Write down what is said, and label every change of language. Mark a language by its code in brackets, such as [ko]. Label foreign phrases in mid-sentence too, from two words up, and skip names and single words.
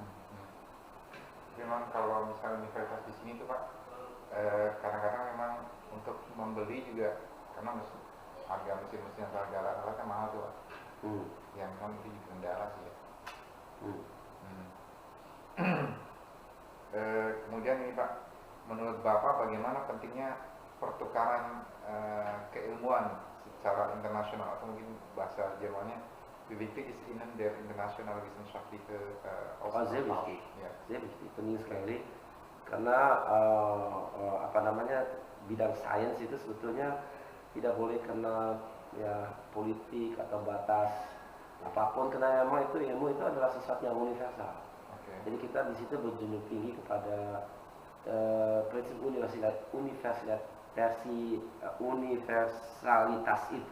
[id] Memang kalau misalnya universitas di sini tuh Pak, kadang-kadang memang untuk membeli juga karena harga mesin-mesin harga alat-alatnya mahal tuh Pak. Yang memang itu juga kendala sih ya. pentingnya pertukaran keilmuan secara internasional, atau mungkin bahasa Jermannya [de] wie wichtig ist Ihnen der internationale wissenschaftliche Sehr Austausch? wichtig, [id] Ya. [de] sehr wichtig, [id] penting sekali karena apa namanya bidang sains itu sebetulnya tidak boleh kena ya politik atau batas apapun, karena memang itu ilmu itu adalah sesuatu yang universal. Oke. Jadi kita di situ berjunjung tinggi kepada prinsip universalitas itu.